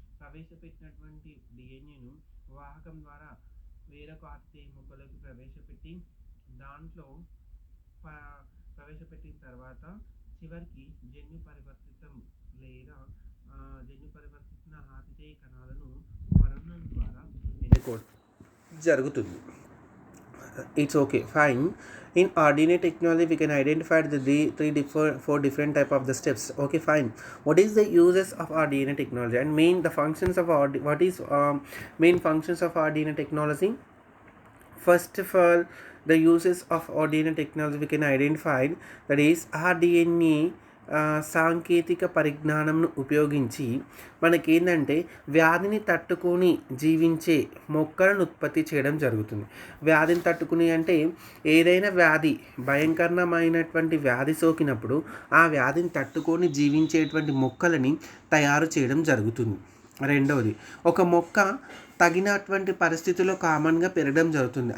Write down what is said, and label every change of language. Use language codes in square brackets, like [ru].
[te] ప్రవేశపెట్టినటువంటి DNAను వాహకం ద్వారా వేరొక ఆతిథేయ మొక్కలోకి ప్రవేశపెట్టి దాంట్లో ప్రవేశపెట్టిన తర్వాత చివరికి జన్యు పరివర్తితం లేదా జన్యు పరివర్తిత ఆతిథేయ కణాలను వర్ణం ద్వారా ఎన్నుకోవడం జరుగుతుంది. [en] It's okay, fine. In RNA technology, we can identify the four different type of the steps. Okay, fine. What is the uses of RNA technology and the functions of what is main functions of RNA technology? First of all, the uses of RNA technology we can identify, that is RNA [te] సాంకేతిక పరిజ్ఞానంను ఉపయోగించి మనకేంటంటే వ్యాధిని తట్టుకొని జీవించే మొక్కలను ఉత్పత్తి చేయడం జరుగుతుంది. వ్యాధిని తట్టుకుని అంటే ఏదైనా వ్యాధి భయంకరమైనటువంటి వ్యాధి సోకినప్పుడు ఆ వ్యాధిని తట్టుకొని జీవించేటువంటి మొక్కలని తయారు చేయడం జరుగుతుంది. రెండవది, ఒక మొక్క తగినటువంటి పరిస్థితుల్లో కామన్గా పెరగడం జరుగుతుంది.